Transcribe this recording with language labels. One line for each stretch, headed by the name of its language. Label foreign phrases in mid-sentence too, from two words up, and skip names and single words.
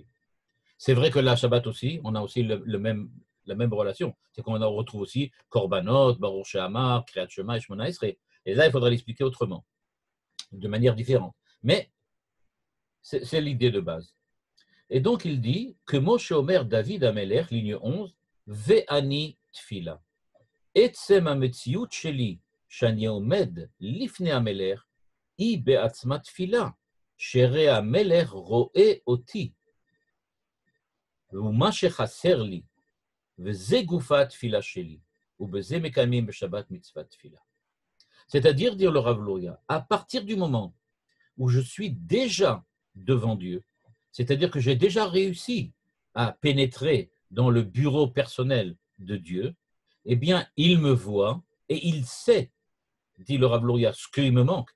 French: C'est vrai que la Shabbat aussi, on a aussi la même relation. C'est qu'on retrouve aussi Korbanot, Baruch She'amar, Kriyat Shema et Shemona Esrei. Et là, il faudra l'expliquer autrement, de manière différente. Mais c'est l'idée de base. Et donc, il dit que Moshe
Hebrew: אומר דוד המלך,
French: ligne 11,
Hebrew: ואני תפילה. עצם המציאות שלי, שאני עומד לפני המלך, היא בעצמה תפילה, שהמלך רואה אותי. ומה שחסר לי, וזה גופה התפילה שלי, ובזה מקיימים בשבת מצוות תפילה.
French: C'est-à-dire, dire le Rav Luria, à partir du moment où je suis déjà devant Dieu, c'est-à-dire que j'ai déjà réussi à pénétrer dans le bureau personnel de Dieu, eh bien, il me voit et il sait, dit le Rav Luria, ce qu'il me manque.